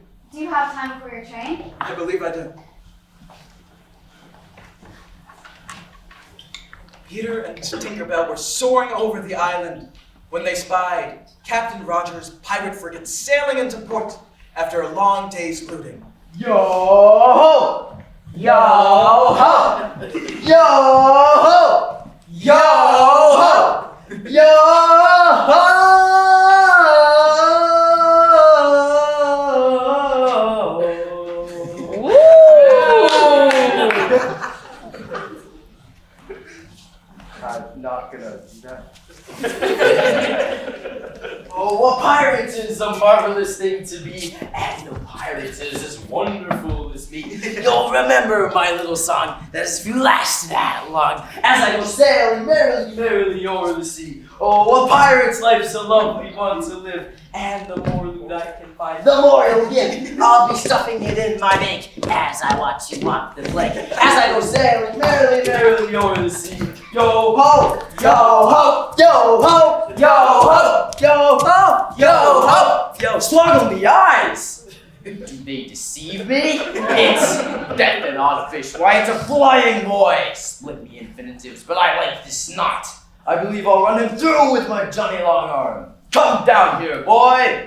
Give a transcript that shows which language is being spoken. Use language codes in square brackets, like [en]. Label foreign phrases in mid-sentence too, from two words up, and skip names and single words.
[en] Do you have time before your train? I believe I do. Peter and Tinkerbell were soaring over the island when they spied Captain Roger's pirate frigate sailing into port after a long day's looting. Yo-ho! Yo-ho! Yo-ho! Yo-ho! Yo-ho! I'm not gonna do that. Oh, a pirate is a marvelous thing to be, and a pirate is as wonderful as me. You'll remember my little song that is if you last that long, as I go sailing merrily, merrily o'er the sea. Oh, a pirate's life's a lovely one to live, and the more loot I can find, the more you'll get. I'll be stuffing it in my bank as I watch you walk the plank, as I go sailing merrily, merrily o'er the sea. Yo ho, yo ho, yo ho, yo ho, yo ho, yo ho, yo slug on the eyes. Do they deceive me? It's death and artificial. Why, it's a flying boy! Split me infinitives, but I like this knot. I believe I'll run him through with my Johnny Long Arm. Come down here, boy!